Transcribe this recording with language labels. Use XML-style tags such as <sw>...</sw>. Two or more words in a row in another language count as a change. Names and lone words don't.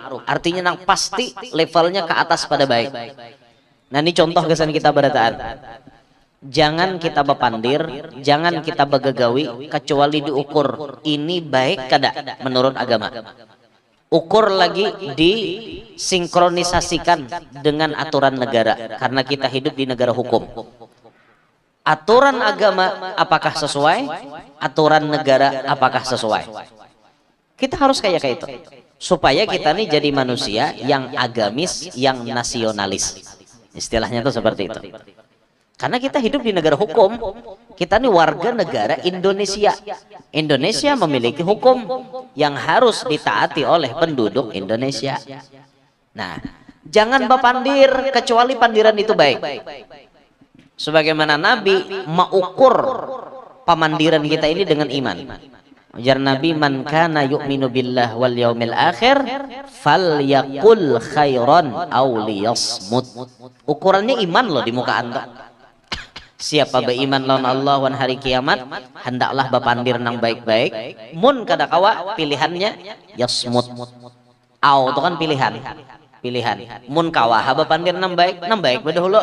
<id>Artinya nang pasti levelnya ke atas pada baik. Nah, ini contoh kesan kita berataan. Jangan kita bapandir, jangan kita bagagawi kecuali diukur ini baik kada menurut agama. Ukur lagi disinkronisasikan dengan aturan negara, karena kita hidup di negara hukum. Aturan agama apakah sesuai, aturan negara apakah sesuai. Kita harus kayak itu supaya kita nih jadi manusia yang agamis, yang nasionalis. Istilahnya tuh seperti itu. Karena kita hidup di negara hukum. Kita nih warga negara Indonesia. Indonesia memiliki hukum yang harus ditaati oleh penduduk Indonesia. Nah, jangan bapandir kecuali pandiran itu baik. Sebagaimana Nabi mengukur pamandiran kita ini dengan iman. Ujar Nabi,</id> <ar>من كان يؤمن بالله واليوم الآخر فليقل خيرا أو ليصمت.</ar> <id>Ukurannya iman loh di muka anda. Siapa beriman lawan Allah wan hari kiamat, hendaklah bapandir nang baik-baik.</id> <bjn>Mun kada kawa pilihannya yasmut.</bjn> <id>Aw itu kan pilihan.</id> <bjn>Mun kawa bapandir nang baik bedahulu.</bjn>